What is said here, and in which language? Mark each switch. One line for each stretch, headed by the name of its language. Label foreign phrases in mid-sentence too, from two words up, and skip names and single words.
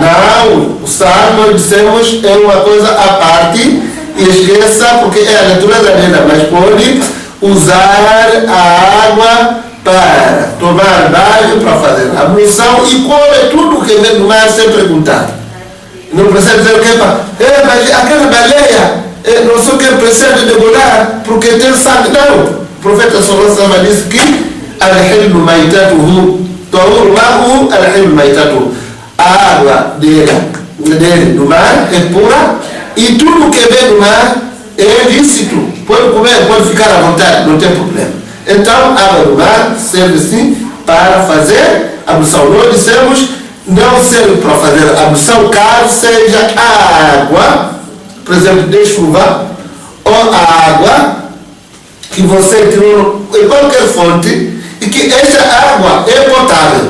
Portuguese: Não, o sal, nós dissemos, é uma coisa à parte, e esqueça, porque é a natureza dela, mas pode usar a água para tomar banho, para fazer a ablução e come tudo que vem do mar sem perguntar. Não precisa dizer o que mas aquela baleia, não sei o que precisa de degollar, porque tem sangue. Não, o profeta
Arabic: صلى الله عليه وسلم
Portuguese: disse que
Arabic: الحل ميتته طهور ماؤه الحل ميتته.
Portuguese: A água dele do mar é pura e tudo que vem do mar é lícito. Pode comer, pode ficar à vontade, não tem problema. Então, a água do mar serve sim para fazer a ablução. Nós dissemos, não serve para fazer a ablução caso seja a água, por exemplo, de chuva, ou a água que você tirou em qualquer fonte e que esta água é potável.